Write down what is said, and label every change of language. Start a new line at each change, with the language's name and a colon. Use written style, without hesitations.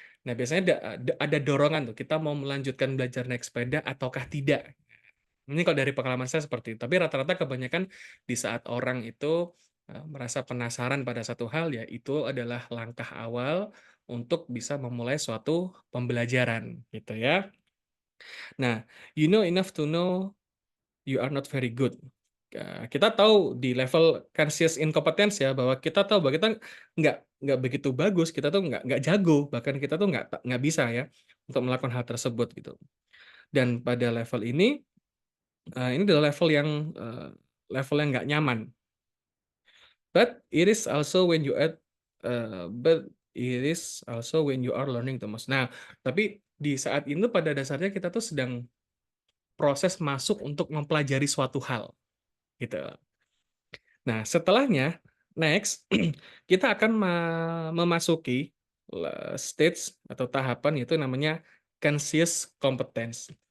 Indonesian: Nah, biasanya ada dorongan tuh, kita mau melanjutkan belajar naik sepeda ataukah tidak. Ini kalau dari pengalaman saya seperti itu, tapi rata-rata kebanyakan di saat orang itu, merasa penasaran pada satu hal, ya itu adalah langkah awal untuk bisa memulai suatu pembelajaran, gitu ya.
English: Nah, you know enough to know you are not very good.
Indonesian: Kita tahu di level conscious incompetence ya, bahwa kita tahu bahwa kita nggak begitu bagus, kita tuh nggak jago, bahkan kita tuh nggak bisa ya, untuk melakukan hal tersebut, gitu. Dan pada level ini adalah level yang nggak nyaman.
English: But it is also when you add, but it is also when you are learning the most.
Indonesian: Nah, tapi di saat itu pada dasarnya kita tuh sedang proses masuk untuk mempelajari suatu hal, gitu. Nah, setelahnya, next, kita akan memasuki stage atau tahapan yaitu namanya conscious competence.